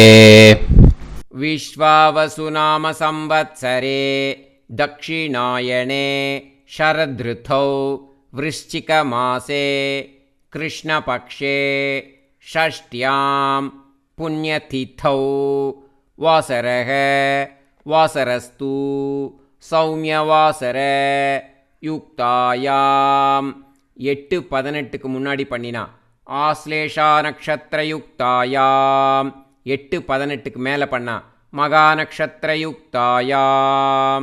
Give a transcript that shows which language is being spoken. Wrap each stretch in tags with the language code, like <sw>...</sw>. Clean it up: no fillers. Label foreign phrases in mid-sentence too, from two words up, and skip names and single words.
<sa>विश्वावसुनाम संवत्सरे दक्षिणायने शरदृतौ वृश्चिकमासे कृष्णपक्षे षष्ट्यां पुण्यतिथौ वासरः वासरस्तु सौम्यवासर युक्तायाम्.</sa> <ta>8-18க்கு முன்னாடி பண்ணினா</ta> <sa>आश्लेषा नक्षत्र युक्तायाम्.</sa> <ta>8-18க்கு மேலே பண்ணா</ta> <sa>मघा नक्षत्र युक्तायाम्.</sa>